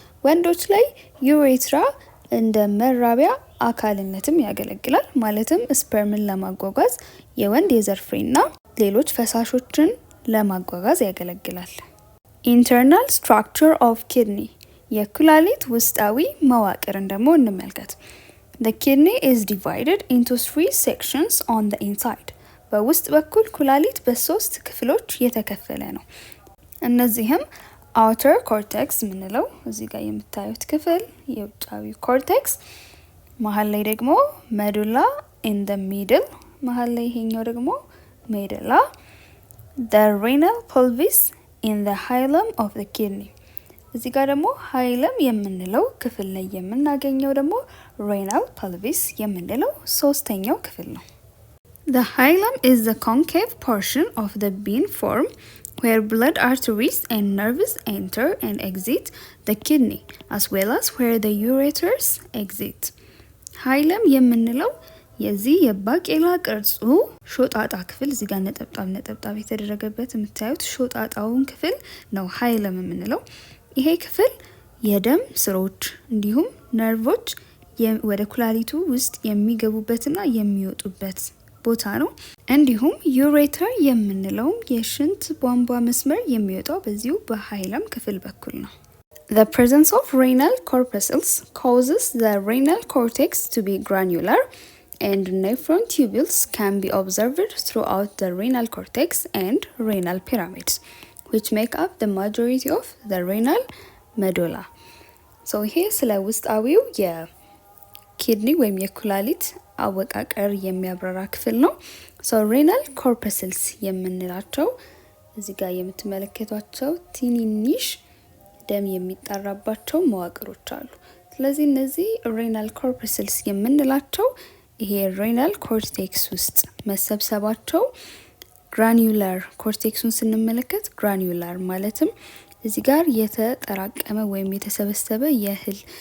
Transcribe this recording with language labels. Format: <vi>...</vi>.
<am>ወንዶች ላይ ዩሬትራ እንደ መራቢያ አካልነትም ያገለግላል። ማለትም ስፐርምን ለማጓጓዝ የወንድ የዘር ፍሬና ሌሎች ፈሳሾችን ለማጓጓዝ ያገለግላል።</am> <en>Internal structure of kidney</en> <am>የኩላሊት ውስጣዊ መዋቅርን ደግሞ እንመልከት።</am> <en>The kidney is divided into 3 sections on the inside.</en> <am>በውስጥ በኩል ኩላሊት በ3 ክፍሎች የተከፈለ ነው። እነዚህም outer cortex ምንለው እዚህ ጋር የምታዩት ክፍል የውጫዊ ኮርቴክስ፣ መሀል ላይ ደግሞ</am> <en>medulla in the middle፣</en> <am>መሀል ላይ ይሄኛው ደግሞ medulla,</am> <en>the renal pelvis in the hilum of the kidney።</en> <am>እዚህ ጋር ደግሞ ሃይለም የምንለው ክፍል ላይ የምናገኘው ደግሞ renal pelvis የምንለው ሶስተኛው ክፍል ነው።</am> <en>The hilum is the concave portion of the bean form where blood arteries and nerves enter and exit the kidney, as well as where the ureters exit.</en> <am>ሃይለም የምንለው የዚህ የባቄላ ቅርጹ ሾጣጣ ክፍል እዚህ ጋር ነጠብጣብ የተደረገበት የምታዩት ሾጣጣውን ክፍል ነው ሃይለም የምንለው። ይሄ ክፍል የደም ስሮች እንዲሁም ነርቮች ወደ ኩላሊቱ ውስጥ የሚገቡበትና የሚወጡበት ቦታ ነው። እንዲሁም ዩሬተር የምንለው የሽንት ቧንቧ መስመር የሚወጣው በዚሁ በሃይለም ክፍል በኩል ነው።</am> <en>The presence of renal corpuscles causes the renal cortex to be granular, and nephron tubules can be observed throughout the renal cortex and renal pyramids, which make up the majority of the renal medulla.</en> <am>so ይሄ ስለ ውስጣዊው የኪድኒ ወይም የኩላሊት አወቃቀር የሚያብራራ ክፍል ነው። so renal corpuscles የምንላቸው እዚህ ጋር የምትመለከቷቸው ትንንሽ ደም የሚጣራባቸው መዋቅሮች አሉ። ስለዚህ እነዚህ renal corpuscles የምንላቸው ይሄ renal cortex ውስጥ መሰብሰባቸው ግራኑላር ኮርቴክሱን ስንመለከት ግራኑላር ማለትም እዚህ ጋር የተጠራቀመ ወይም የተሰበሰበ የእህል</am>